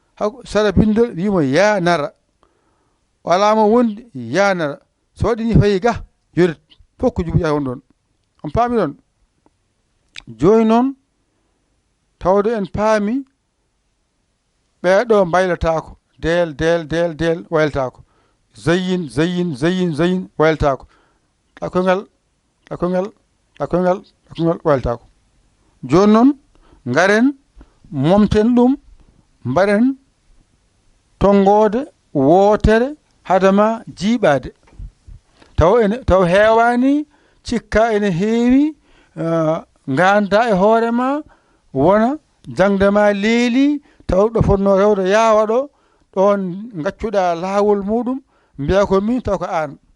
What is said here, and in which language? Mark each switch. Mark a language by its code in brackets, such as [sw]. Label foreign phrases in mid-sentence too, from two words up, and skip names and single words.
[ff] Hakku-, sara bindol, wimo ya nara. Wala mo wondi, ya nara. So waɗi ni fayi ga, yorit. Fof ko jubriya won ɗon. On paami ɗon? Jooni noon, tawde en paami, ɓeeɗo mbaylatako. Del, del, del, del, waylatako. Zeyyin, zeyyin, zeyyin, zeyyin, waylatako. Ɗakoyngal, ɗakoyngal, ɗakoyngal, ɗakoyngal, waylatako. Jooni noon, ngaren, momten ɗum, mbaɗen tongoode, wootere, hadama jiiɓaade. Taw ene, taw heewaani, cikka ene heewi, ah, ngaanda e hoore ma, wona jangde ma leeli, taw ɗo fotno rewde yaawa ɗo, ɗon ngaccuɗa laawol muɗum, mbiya ko min, taw ko aan.